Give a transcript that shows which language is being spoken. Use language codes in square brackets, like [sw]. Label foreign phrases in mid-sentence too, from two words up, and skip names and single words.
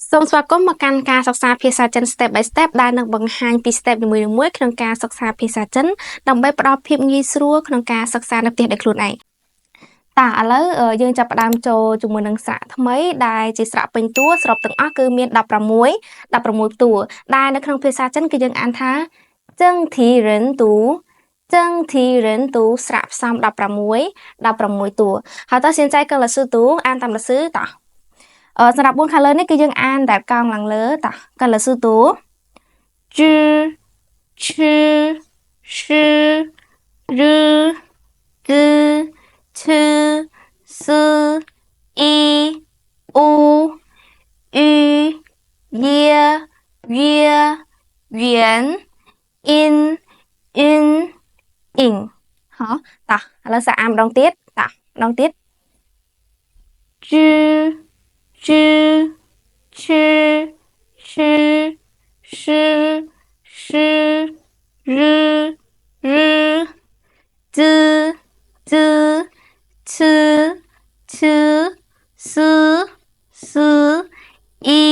[km] សូមស្វាគមន៍មកកាន់ការសិក្សាភាសាចិន [en] step by step [km] ដែលនឹងបង្ហាញពី step នីមួយៗក្នុងការសិក្សាភាសាចិនដើម្បីផ្ដល់ភាពងាយស្រួលក្នុងការសិក្សានៅផ្ទះដោយខ្លួនឯងតើឥឡូវយើងចាប់ផ្ដើមចូលជាមួយនឹងស្រៈថ្មីដែលជាស្រៈពេញតួសរុបទាំងអស់គឺមាន16តួដែលនៅក្នុងភាសាចិនគឺយើងអានថាចឹងធីរិន ទូស្រៈផ្សំ16តួហើយតើ [zh] 现在跟老师读 [km] អានតាម老师 តើសម្រាប់4ខាងលើនេះគឺយើងអានបែបកោងឡើងលើតោះ [zh] 跟老师读知吃是日知吃是一五一耶月圆音云影好 [km] តោះឥឡូវសាអានម្ដងទៀតតោះម្ដងទៀត [zh] 知知吃是日知吃是一